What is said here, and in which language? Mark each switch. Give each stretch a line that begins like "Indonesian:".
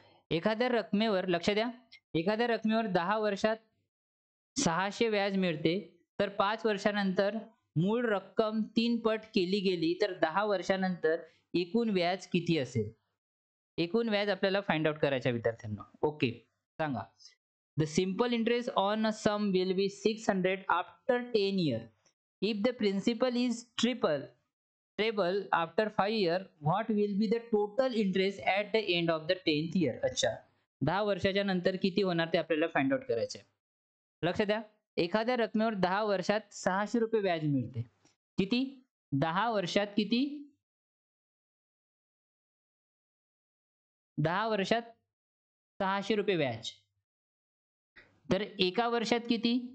Marathi: एखाद्या रकमेवर लक्ष द्या, एखाद्या रकमेवर 10 वर्षात 600 व्याज मिळते, तर 5 वर्षानंतर मूळ रक्कम 3 पट केली गेली तर 10 वर्षानंतर एकूण व्याज किती असेल? एकूण व्याज आपल्याला फाइंड आउट करायचं आहे विद्यार्थ्यांनो. ओके, सांगा.
English: The simple interest on a sum will be 600 after 10 years. If the principal is treble after 5 years, what will be the total interest at the end of the 10th year?
Marathi: अच्छा, 10 वर्षाच्या नंतर किती होणार ते आपल्याला find out करायचे आहे. लक्ष द्या, एखाद्या रकमेवर 10 वर्षात 600 रुपये व्याज मिळते. किती? 10 वर्षात किती? 10 वर्षात 600 रुपये व्याज. तर एका वर्षात किती?